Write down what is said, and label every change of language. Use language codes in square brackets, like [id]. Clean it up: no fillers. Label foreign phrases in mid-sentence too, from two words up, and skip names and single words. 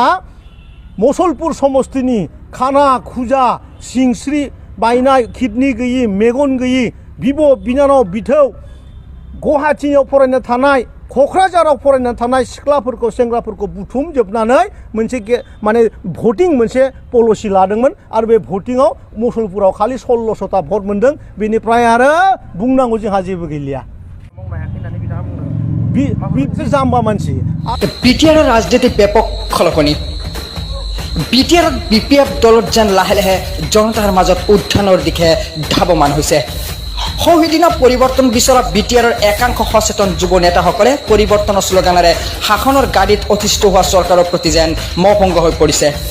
[brx] मुसलपुर समस्तिनि खाना खुजा सिंस्रि बायनाय किडनि गैयि मेगन गैयि बिब' बिनानाव बिथौ गुवाहाटीयाव फरायनो थानाय क'क्राझाराव फरायनो थानाय सिख्लाफोरखौ सेंग्राफोरखौ बुथुमजोबनानै मोनसे माने भटिं मोनसे पलिसि लादोंमोन आरो बे भटिंआव मुसलपुराव खालि 1600ता भट मोनदों बेनिफ्राय आरो बुंनांगौ जोंहा जेबो गैलिया जाम्बा मानसि [as] बिटिआर राजनीति ব্যাপক খলকনি বিটিআর বিপিএফ দলত যেন লাহে লাহে জনতাৰ মাজত উত্থানৰ দিশে ধাৱমান হৈছে সহিদিনা পৰিৱৰ্তন বিচৰা বিটিআৰৰ একাংশ সচেতন যুৱ নেতাসকলে পৰিৱৰ্তনৰ শ্লোগানেৰে শাসনৰ গাড়ীত অধিষ্ঠিত হোৱা চৰকাৰৰ প্ৰতি যেন মহভংগ হৈ পৰিছে